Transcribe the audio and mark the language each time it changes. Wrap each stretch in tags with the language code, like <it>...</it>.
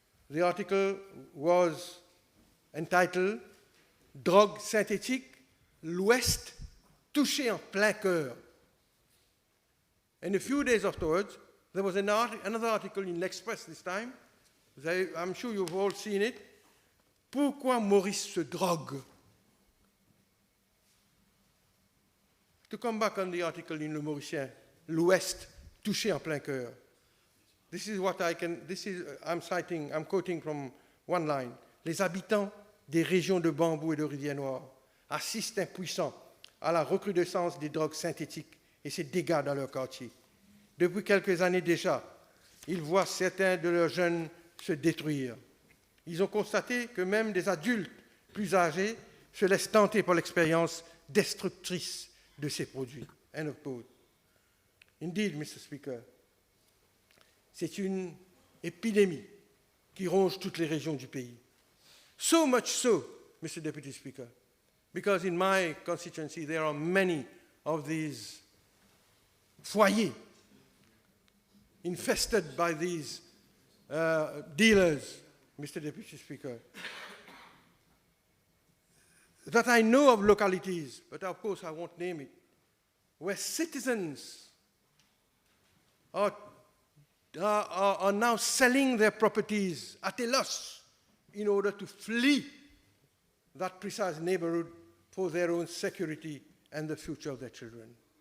<en>The article was entitled «</en> <fr>Drogue synthétique, l'Ouest touché en plein cœur ».</fr> <en>And a few days afterwards, there was another article in L'Express this time. I'm sure you've all seen it.</en> <fr>Pourquoi Maurice se drogue?</fr> <en>To come back on the article in Le Mauricien,</en> <fr>l'Ouest touché en plein cœur.</fr> <en>This is what I'm quoting from one line.</en> <fr>Les habitants des régions de Bambou et de Rivière-Noire assistent impuissants à la recrudescence des drogues synthétiques et ses dégâts dans leur quartier. Depuis quelques années déjà, ils voient certains de leurs jeunes se détruire. Ils ont constaté que même des adultes plus âgés se laissent tenter par l'expérience destructrice de ces produits.</fr> <en>End of quote. Indeed, Mr.</en> <fr>Speaker, c'est une épidémie qui ronge toutes les régions du pays.</fr> <en>So much so, Mr. Deputy Speaker, because in my constituency there are many of these foyers infested by these dealers, Mr. Deputy Speaker, that I know of localities, but of course I won't name it, where citizens are now selling their properties at a loss in order to flee that precise neighborhood for their own security and the future of their children.</en>